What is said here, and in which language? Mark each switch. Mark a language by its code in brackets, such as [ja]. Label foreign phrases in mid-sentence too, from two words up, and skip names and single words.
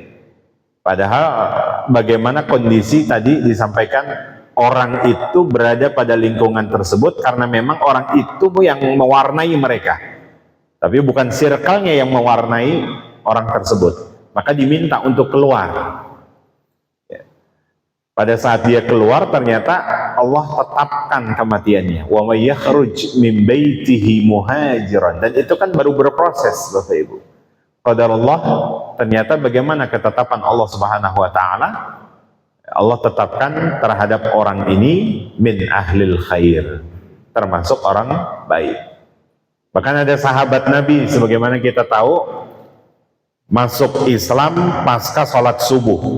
[id] Padahal bagaimana kondisi tadi disampaikan, orang itu berada pada lingkungan tersebut karena memang orang itu yang mewarnai mereka. Tapi bukan circle-nya yang mewarnai orang tersebut. Maka diminta untuk keluar. Ya. Pada saat dia keluar, ternyata Allah tetapkan kematiannya. [ar] ومن يخرج من بيته مهاجرا. [id] Dan itu kan baru berproses, Bapak Ibu. Qadarullah, ternyata bagaimana ketetapan Allah [ar] سبحانه وتعالى? [id] Allah tetapkan terhadap orang ini [ar] من أهل الخير, [id] termasuk orang baik. Bahkan ada sahabat Nabi, sebagaimana kita tahu, masuk Islam pasca sholat subuh.